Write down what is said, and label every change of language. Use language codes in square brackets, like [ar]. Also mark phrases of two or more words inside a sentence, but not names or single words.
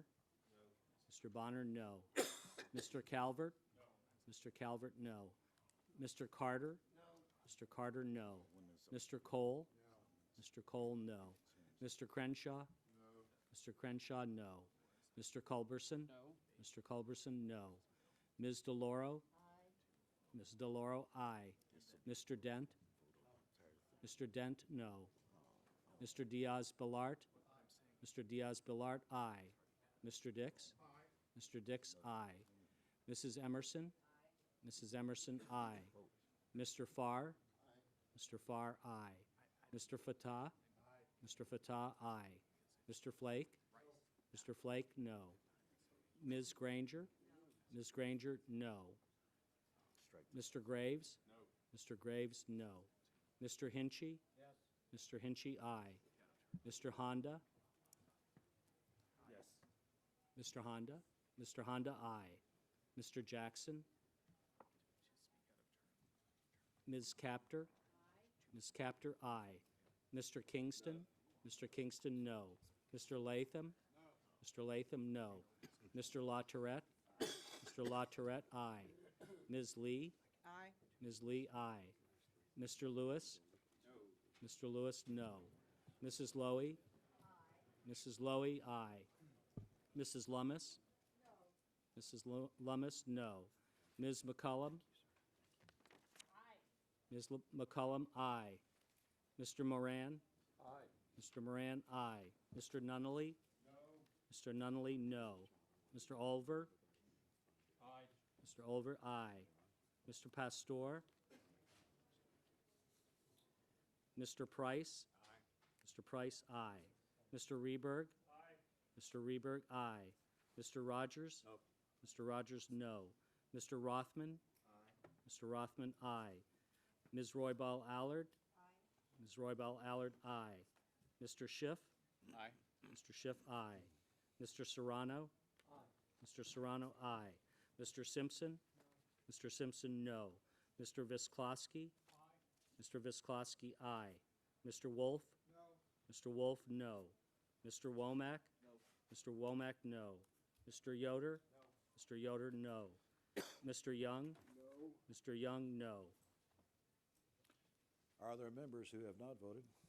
[en] No. Mr. Bonner, no. Mr. Calvert? No. Mr. Calvert, no. Mr. Carter? No. Mr. Carter, no. Mr. Cole? No. Mr. Cole, no. Mr. Crenshaw? No. Mr. Crenshaw, no. Mr. Culberson? No. Mr. Culberson, no. Ms. DeLauro? Aye. Ms. DeLauro, aye. Mr. Dent? Mr. Dent, no. Mr. Diaz-Balart? Mr. Diaz-Balart, aye. Mr. Dix? Aye. Mr. Dix, aye. Mrs. Emerson? Aye. Mrs. Emerson, aye. Mr. Farr? Aye. Mr. Farr, aye. Mr. Fatah? Aye. Mr. Fatah, aye. Mr. Flake? Mr. Flake, no. Ms. Granger? No. Ms. Granger, no. Mr. Graves? No. Mr. Graves, no. Mr. Hinchy? Yes. Mr. Hinchy, aye. Mr. Honda? Yes. Mr. Honda? Mr. Honda, aye. Mr. Jackson? Ms. Capter? Aye. Ms. Capter, aye. Mr. Kingston? No. Mr. Kingston, no. Mr. Latham? No. Mr. Latham, no. Mr. LaTourette? Mr. LaTourette, aye. Ms. Lee? Aye. Ms. Lee, aye. Mr. Lewis? No. Mr. Lewis, no. Mrs. Lowy? Aye. Mrs. Lowy, aye. Mrs. Lummis? No. Mrs. Lummis, no. Ms. McCullum? Aye. Ms. McCullum, aye. Mr. Moran? Aye. Mr. Moran, aye. Mr. Nunnally? No. Mr. Nunnally, no. Mr. Olver? Aye. Mr. Olver, aye. Mr. Pastor? Mr. Price? Aye. Mr. Price, aye. Mr. Reberg? Aye. Mr. Reberg, aye. Mr. Rogers? No. Mr. Rogers, no. Mr. Rothman? Aye. Mr. Rothman, aye. Ms. Roybal Allard? Aye. Ms. Roybal Allard, aye. Mr. Schiff? Aye. Mr. Schiff, aye. Mr. Serrano? Aye. Mr. Serrano, aye. Mr. Simpson? No. Mr. Simpson, no. Mr. Visklosky? Aye. Mr. Visklosky, aye. Mr. Wolf? No. Mr. Wolf, no. Mr. Womack? No. Mr. Womack, no. Mr. Yoder? No. Mr. Yoder, no. Mr. Young? No. Mr. Young, no. Are there members who have not voted?